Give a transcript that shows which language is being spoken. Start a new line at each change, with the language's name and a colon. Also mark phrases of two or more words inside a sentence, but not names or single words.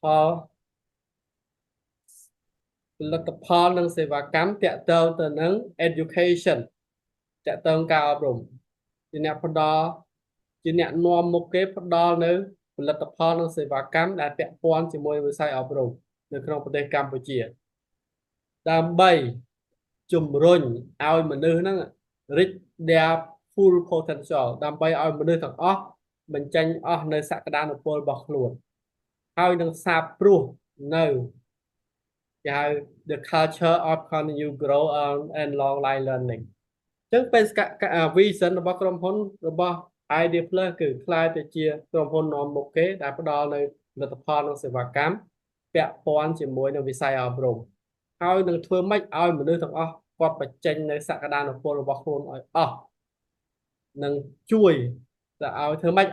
Khmer: ផលនិងសេវាកម្មតាក់ទងទៅនឹង education តាក់ទងការអប់រំជាអ្នកផ្ដល់ជាអ្នកនាំមុខគេផ្ដល់នៅផលិតផលនិងសេវាកម្មដែលពាក់ព័ន្ធជាមួយវិស័យអប់រំនៅក្នុងប្រទេសកម្ពុជាដើម្បីជំរុញឲ្យមនុស្សហ្នឹង
English: reach their full potential
Khmer: ដើម្បីឲ្យមនុស្សទាំងអស់បញ្ចេញអស់នៅសក្តានុពលរបស់ខ្លួនហើយនឹងសាបព្រោះនៅគេហៅ
English: the culture of continuous growth and long life learning
Khmer: អញ្ចឹងបេសក vision របស់ក្រុមហ៊ុនរបស់ Idea Plus គឺខ្លាយទៅជាក្រុមហ៊ុននាំមុខគេដែលផ្ដល់នៅ ផលិតផលនិងសេវាកម្មពាក់ព័ន្ធជាមួយនឹងវិស័យអប់រំហើយនឹងធ្វើម៉េចឲ្យមនុស្សទាំងអស់គាត់បញ្ចេញនៅសក្តានុពលរបស់ខ្លួនឲ្យអស់នឹងជួយទៅឲ្យធ្វើម៉េច